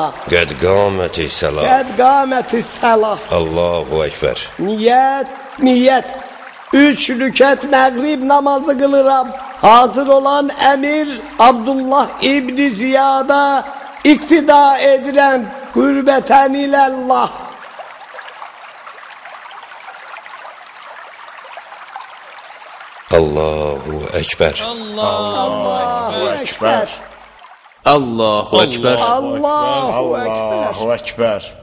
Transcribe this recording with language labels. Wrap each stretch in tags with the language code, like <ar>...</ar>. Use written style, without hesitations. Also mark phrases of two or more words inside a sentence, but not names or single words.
<ar>قد قامت الصلاة. قد قامت الصلاة. الله أكبر.</ar> <az>Niyyət. 3 rükət məğrib namazı qılıram. Hazır olan əmir Abdullah İbn Ziyada iqtida edirəm.</az> <ar>قربة إلى الله. الله أكبر. الله أكبر. الله أكبر. Allahu Ekber.</ar>